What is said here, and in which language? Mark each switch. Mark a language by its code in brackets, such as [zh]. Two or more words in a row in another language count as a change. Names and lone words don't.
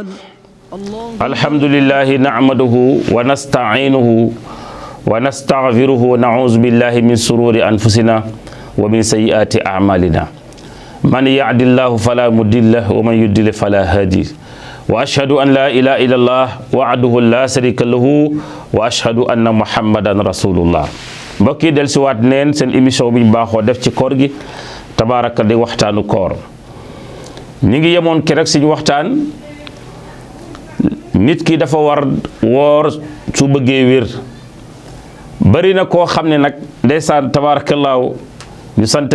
[ar] الحمد لله نعمده ونستعينه ونستغفره ونعوذ بالله من شرور أنفسنا ومن سيئات أعمالنا من يهد الله فلا مضل له ومن يضلل فلا هادي وأشهد أن لا إله إلا الله وحده لا شريك له وأشهد أن محمدا رسول الله [wo] mbokk yi dellusiwaat neen seen émission bi ñu baaxoo def ci koor gi tabaaraka di waxtaanu koor ñi ngi yemoon ki rek suñu waxtaan nit ki dafa war woor su bëggee wér bari na koo xam ne nag ndeysaan tabaarakallaahu ñu sant